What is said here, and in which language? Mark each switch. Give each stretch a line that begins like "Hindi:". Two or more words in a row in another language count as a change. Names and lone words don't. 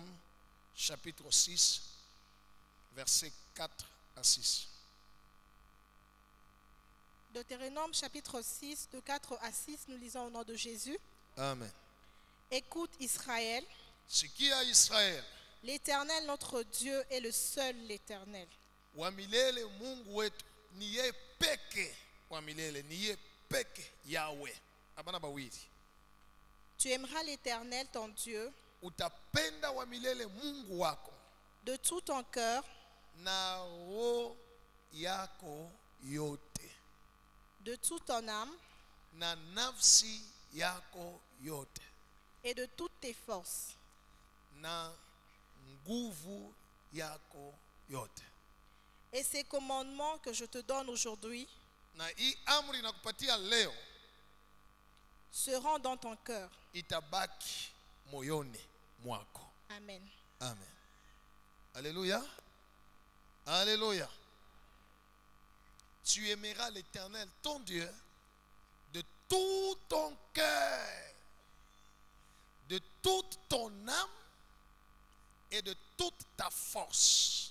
French: Deutéronome chapitre 6, versets 4 à 6. Deutéronome chapitre 6, de 4 à 6, nous lisons au nom de Jésus. Amen. Écoute Israël, Ce qui est à Israël, l'Éternel notre Dieu est le seul l'Éternel.
Swahili: Wamilele Mungu wetu niye peke wamilele, niye peke Yahweh. Abana bawili.
French: Tu aimeras l'Éternel ton Dieu
Swahili: Utapenda wamilele Mungu wako
French: de tout ton cœur,
Swahili: na roho yako yote,
French: de toute ton âme
Swahili: na nafsi yako yote,
French: et de toutes tes forces.
Swahili: na nguvu yako yote.
French: Et ces commandements que je te donne aujourd'hui
Swahili: Na hii amri nakupatia leo
French: seront dans ton cœur.
Swahili: itabaki moyoni mwako. Amen.
French: Amen. Alléluia. Alléluia. Tu aimeras l'Éternel, ton Dieu, de tout ton cœur, de toute ton âme et de toute ta force.